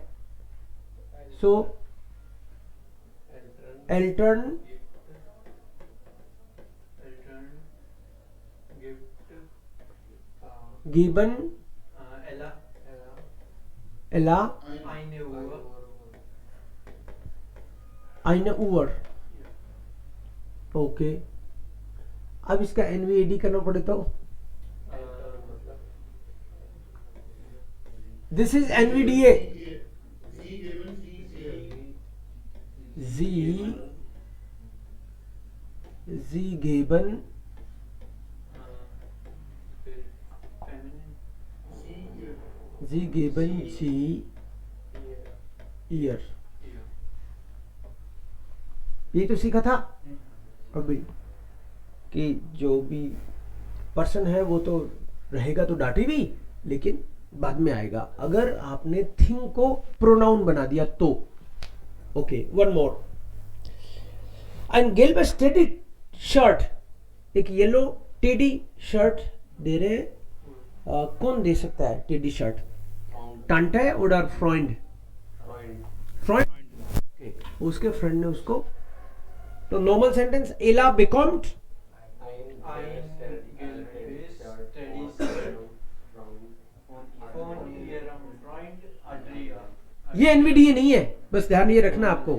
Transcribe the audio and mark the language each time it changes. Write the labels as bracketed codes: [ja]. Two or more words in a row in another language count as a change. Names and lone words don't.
[de] सो Eltern geben Ella eine Uhr. [hi] ओके. अब इसका एनवीएडी करना पड़े तो [en] this is NVDA. [de] Sie geben sie ihr. [hi] ये तो सीखा था अभी कि जो भी पर्सन है वो तो रहेगा तो डाटिव ही, लेकिन बाद में आएगा अगर आपने थिंग को प्रोनाउन बना दिया तो. [en] okay, one more. [de] Ein gelbes T-Shirt, [hi] एक [en] yellow T-shirt [hi] दे रहे हैं. कौन दे सकता है टेडी शर्ट? [de] Tante oder Freund? [hi] फ्रॉइंड. उसके फ्रेंड ने उसको. तो [en] normal sentence [hi] एला bekommt ये एनवीडीए नहीं है, बस ध्यान ये रखना आपको.